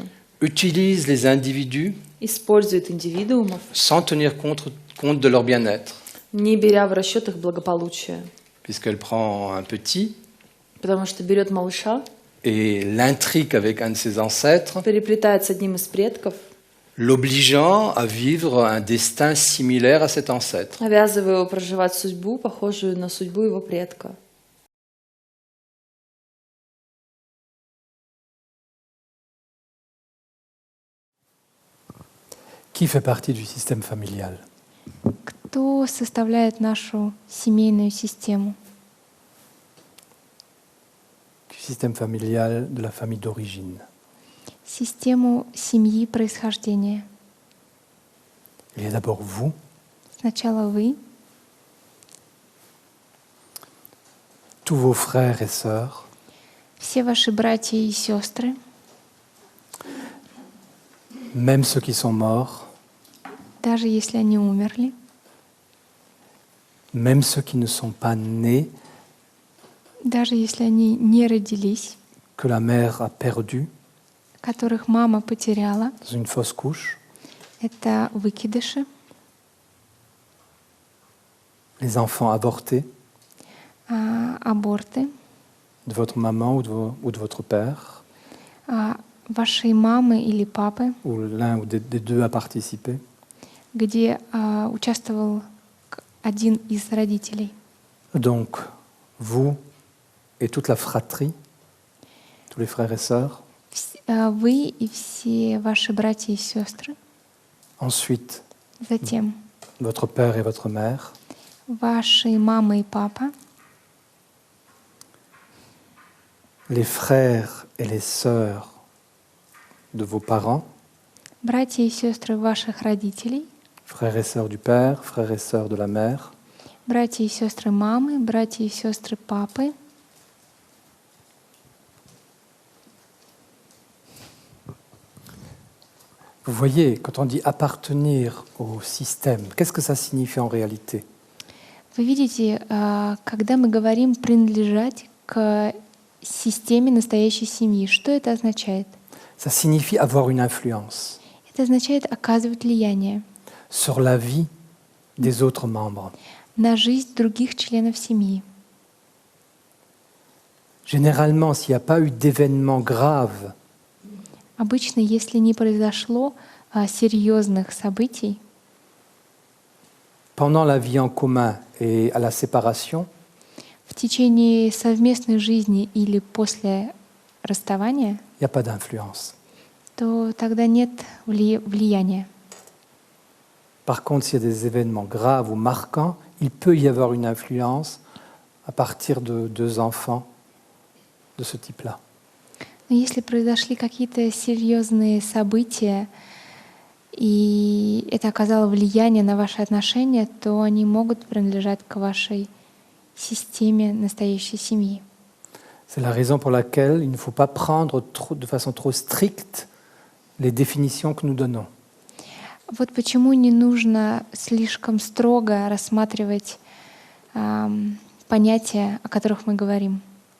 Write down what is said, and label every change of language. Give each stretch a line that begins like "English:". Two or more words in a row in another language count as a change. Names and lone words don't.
French: utilise les individus
Russian: использует индивидуумов,
French: sans tenir compte de leur bien-être,
Russian: не беря в расчет их благополучие,
French: puisqu'elle prend un petit
Russian: потому что берет малыша,
French: et l'intrigue avec un de ses ancêtres,
Russian: переплетает с одним из предков,
French: l'obligeant à vivre un destin similaire à cet ancêtre.
Russian: обязывая его проживать судьбу, похожую на судьбу его предка.
French: Qui fait partie du système familial?
Russian: Кто составляет нашу семейную систему?
French: Du système familial de la famille d'origine.
Russian: Систему семьи происхождения.
French: Il y a d'abord vous,
Russian: Сначала вы,
French: tous vos frères et sœurs,
Russian: все ваши братья и сестры,
French: même ceux qui sont morts,
Russian: даже если они умерли,
French: même ceux qui ne sont pas nés,
Russian: даже если они не родились,
French: que la mère a perdus
Russian: которых мама потеряла,
French: dans une fausse couche,
Russian: это выкидыши,
French: les enfants avortés
Russian: аборты,
French: de votre maman ou de votre père,
Russian: вашей мамы или папы,
French: où l'un ou des deux a participé,
Russian: где участвовал один из родителей.
French: donc vous et toute la fratrie, tous les frères et sœurs,
Russian: Вы и все ваши братья и сестры.
French: ensuite
Russian: Затем
French: votre père et votre mère,
Russian: ваши мама и папа,
French: les frères et les sœurs de vos parents,
Russian: братья и сестры ваших родителей,
French: frères et sœurs du père, frères et sœurs de la mère,
Russian: братья и сестры мамы, братья и сестры папы.
French: Vous voyez, quand on dit appartenir au système, qu'est-ce que ça signifie en réalité?
Russian: Вы видите, когда мы говорим принадлежать к системе настоящей семьи, что это означает?
French: Ça signifie avoir une influence
Russian: Это означает оказывать влияние
French: sur la vie des autres membres.
Russian: на жизнь других членов семьи.
French: Généralement, s'il n'y a pas eu d'événements graves
Russian: Обычно, если не произошло серьезных событий
French: pendant la vie en commun et à la séparation,
Russian: в течение совместной жизни или после расставания,
French: il n'y a pas d'influence.
Russian: то тогда нет влияния.
French: Par contre, s'il y a des événements graves ou marquants, il peut y avoir une influence à partir de deux enfants de ce type-là.
Russian: Но если произошли какие-то серьезные события, и это оказало влияние на ваши отношения, то они могут принадлежать к вашей системе настоящей семьи.
French: C'est la raison pour laquelle il ne faut pas prendre de façon trop stricte les définitions que nous donnons.
Russian: Вот почему не нужно слишком строго рассматривать понятия, о которых мы говорим.